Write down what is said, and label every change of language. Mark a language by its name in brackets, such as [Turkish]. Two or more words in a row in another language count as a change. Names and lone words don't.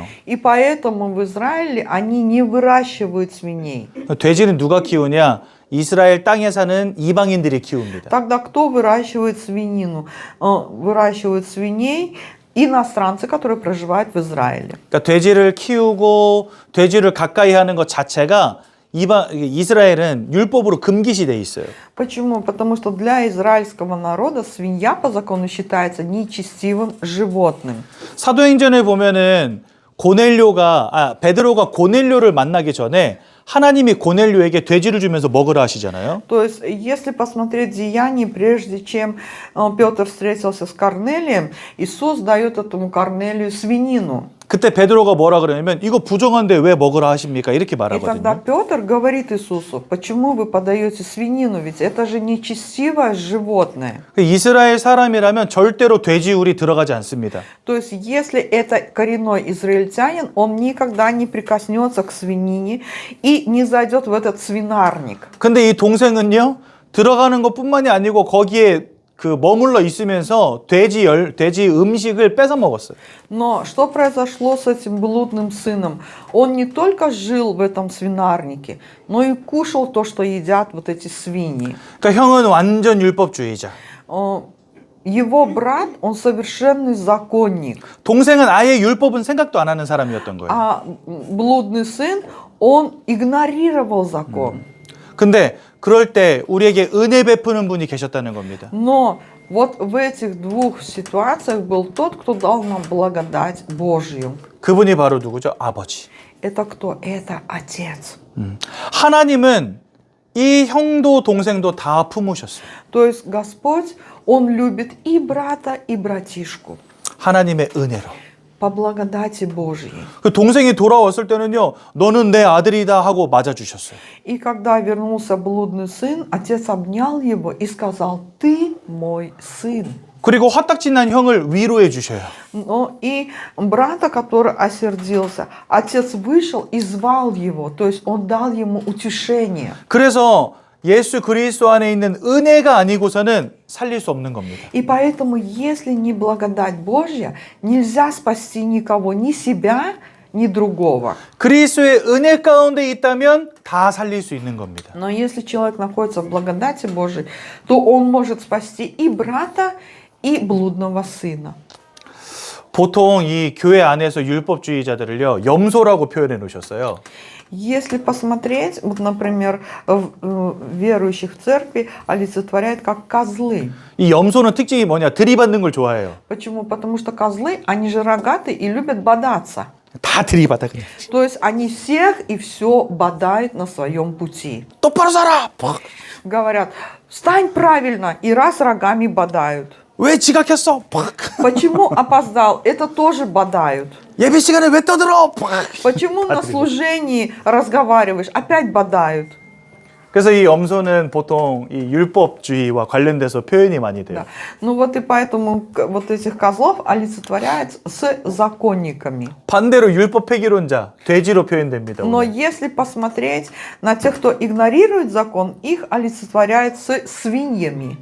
[Russian] И поэтому в Израиле они не выращивают свиней. [Korean] 돼지는 누가 키우냐? 이스라엘 땅에 사는 이방인들이 키웁니다. [Russian] Тогда кто выращивает свинину? Выращивают свиней иностранцы, которые проживают в Израиле. [Korean] 그러니까 돼지를 키우고 돼지를 가까이 하는 것 자체가 이스라엘은 율법으로 금기시 돼 있어요. [Russian] Почему? Потому что для израильского народа свинья по закону считается нечестивым животным. [Korean] 사도행전에 보면은 베드로가 고넬료를 만나기 전에 하나님이 고넬료에게 돼지를 주면서 먹으라 하시잖아요. [Russian] То есть, если посмотреть Деяния, прежде чем Петр встретился с Корнелием, Иисус дает этому Корнелию свинину. [Korean] 그때 베드로가 뭐라 그러냐면 이거 부정한데 왜 먹으라 하십니까? 이렇게 [Russian] И тогда [Korean] 말하거든요. [Russian] Петр говорит Иисусу, почему вы подаете свинину, ведь это же нечестивое животное. [Korean] 이스라엘 사람이라면 절대로 돼지우리 들어가지 않습니다. [Russian] То есть, если это коренной израильтянин, он никогда не прикоснется к свинине и не зайдет в этот свинарник. [Korean] 근데 이 동생은요, 들어가는 것뿐만이 아니고 거기에 머물러 있으면서 돼지 음식을 뺏어 먹었어요. [Russian] Но что произошло с этим блудным сыном? Он не только жил в этом свинарнике, но и кушал то, что едят вот эти свиньи. [Korean] 그러니까 형은 완전 율법주의자. [Russian] Его брат, он совершенный законник. [Korean] 동생은 아예 율법은 생각도 안 하는 사람이었던 거예요. [Russian] А блудный сын, он игнорировал закон. [Korean] 근데 그럴 때 우리에게 은혜 베푸는 분이 계셨다는 겁니다. [Russian] Но вот в этих двух ситуациях был тот, кто дал нам благодать Божью. [Korean] 그분이 바로 누구죠? 아버지. [Russian] Это кто? Это Отец. [Korean] 하나님은 이 형도 동생도 다 품으셨어요. [Russian] То есть Господь, Он любит и брата, и братишку. [Korean] 하나님의 은혜로. [Russian] По благодати Божьей. [Korean] 그 동생이 돌아왔을 때는요, 너는 내 아들이다 하고 맞아주셨어요. [Russian] И когда вернулся блудный сын, отец обнял его и сказал, ты мой сын. [Korean] 그리고 화딱지 난 형을 위로해 주셔요. [Russian] Но и брата, который осердился, отец вышел и звал его, то есть он дал ему утешение. [Korean] 그래서 예수 그리스도 안에 있는 은혜가 아니고서는 살릴 수 없는 겁니다. [Russian] И поэтому, если не благодать Божья, нельзя спасти никого, ни себя, ни другого. [Korean] 그리스도의 은혜 가운데 있다면 다 살릴 수 있는 겁니다. [Russian] Но если человек находится в благодати Божьей, то он может спасти и брата, и блудного сына. [Korean] 보통 이 교회 안에서 율법주의자들을요, 염소라고 표현해 놓으셨어요. [Russian] Если посмотреть, вот, например, верующих в церкви олицетворяют как козлы. [Korean] 이 염소는 특징이 뭐냐? 들이받는 걸 좋아해요. [Russian] Почему? Потому что козлы, они же рогатые и любят бодаться. [Korean] 다 들이받아 그냥. [Russian] То есть они всех и все бодают на своем пути. [Korean] 똑바로 살아! 팍! [Russian] Говорят, встань правильно, и раз рогами бодают. [Korean] 왜 지각했어? 팍! [Russian] Почему опоздал? Это тоже бодают. [Korean] 예배 시간에 왜 떠들어? 팍! [Russian] Почему на служении разговариваешь? Опять бодают. [Korean] 그래서 이 염소는 보통 이 율법주의와 관련돼서 표현이 많이 돼요. [Russian] Да. Ну вот и поэтому вот этих козлов олицетворяют с законниками. [Korean] 반대로 율법 폐기론자, 돼지로 표현됩니다. [Russian] Но [Korean] 오늘. [Russian] если посмотреть на тех, кто игнорирует закон, их олицетворяют с свиньями.